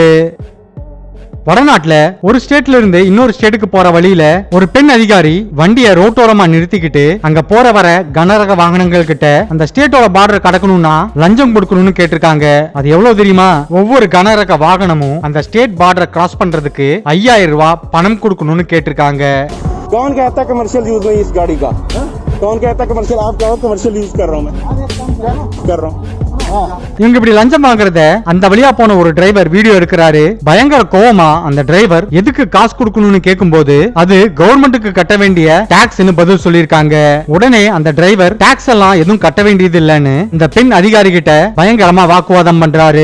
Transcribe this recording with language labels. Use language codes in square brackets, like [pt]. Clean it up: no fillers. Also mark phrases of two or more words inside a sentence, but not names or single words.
[ta] வடநாட்டுல ஒரு ஸ்டேட்ல இருந்து இன்னொரு ஸ்டேட்டுக்கு போற வழியில ஒரு பெண் அதிகாரி வண்டியை ரோட்டோரமா நிறுத்திக்கிட்டு அங்க போற வர கனரக வாகனங்கள் கிட்ட அந்த ஸ்டேட்டோட பார்டர் கடக்கணும்னா லஞ்சம் கொடுக்கணும்னு கேட்டிருக்காங்க. அது எவ்வளவு தெரியுமா? ஒவ்வொரு கனரக வாகனமும் அந்த [en] state border cross [ta] பண்றதுக்கு 5000 ரூபாய் பணம் கொடுக்கணும்னு கேட்டிருக்காங்க. [hi] कौन कहता है [en] commercial use [hi] में इस गाड़ी का? कौन कहता है कमर्शियल? आप कहो [en] commercial use [hi] कर रहा हूं मैं कर रहा हूं. [ta] இவங்க இப்படி லஞ்சம் வாங்குறத அந்த வழியா போன ஒரு டிரைவர் வீடியோ எடுக்கிறாரு. பயங்கர கோவமா அந்த டிரைவர் எதுக்கு காசு கொடுக்கணும்னு கேட்கும்போது அது கவர்மெண்ட்டுக்கு கட்ட வேண்டிய டாக்ஸ்னு பதில் சொல்லிருக்காங்க. உடனே அந்த டிரைவர் டாக்ஸ் எல்லாம் எதுவும் கட்ட வேண்டியது இல்லன்னு இந்த பெண் அதிகாரி கிட்ட பயங்கரமா வாக்குவாதம் பண்றாரு.